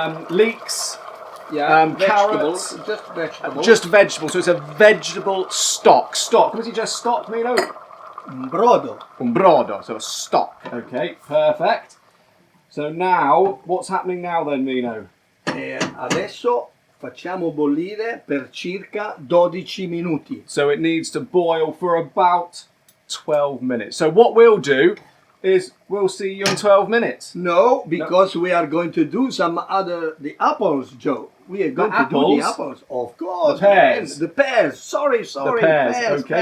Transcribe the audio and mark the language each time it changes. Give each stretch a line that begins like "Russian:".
English: Leeks, Yeah, carrots, vegetables, just vegetables. just vegetables. So it's a vegetable stock. Stock, was it just stock, Mino?
Italian: brodo. Un brodo,
English: so a stock. Okay, perfect. So now, what's happening now then, Mino?
Italian: E adesso facciamo bollire per circa 12 minuti.
English: So it needs to boil for about 12 minutes. So what we'll do is we'll see you in 12 minutes. No, because we are going to do the apples, Joe. We are going to do the apples. Of course. The pears. Man, the pears. Sorry. The pears, okay.